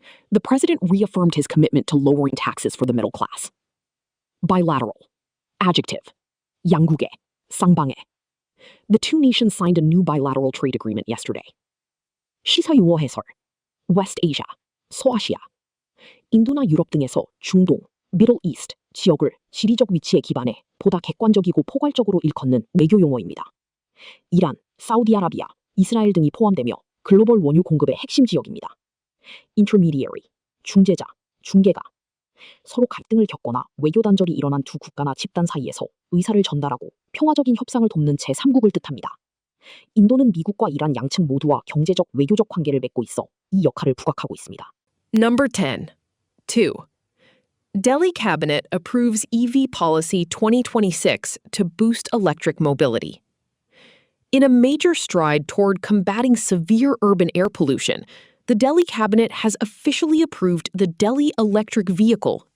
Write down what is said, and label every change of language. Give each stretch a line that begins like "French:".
English: The president reaffirmed his commitment to lowering taxes for the middle class. Bilateral. Adjective.
Korean: 양국의, 쌍방의.
English: The two nations signed a new bilateral trade agreement yesterday.
Korean: 시사 용어 해설. West Asia, 서아시아. 인도나 유럽 등에서 중동, Middle East 지역을 지리적 위치에 기반해 보다 객관적이고 포괄적으로 일컫는 외교 용어입니다. 이란, 사우디아라비아, 이스라엘 등이 포함되며 글로벌 원유 공급의 핵심 지역입니다. Intermediary, 중재자, 중개가. 서로 갈등을 겪거나 외교 단절이 일어난 두 국가나 집단 사이에서 의사를 전달하고 평화적인 협상을 돕는 제3국을 뜻합니다. 인도는 미국과 이란 양측 모두와 경제적, 외교적 관계를 맺고 있어 이 역할을 부각하고 있습니다.
English: Number 10. 2. Delhi Cabinet approves EV Policy 2026 to boost electric mobility. In a major stride toward combating severe urban air pollution, the Delhi Cabinet has officially approved the Delhi Electric Vehicle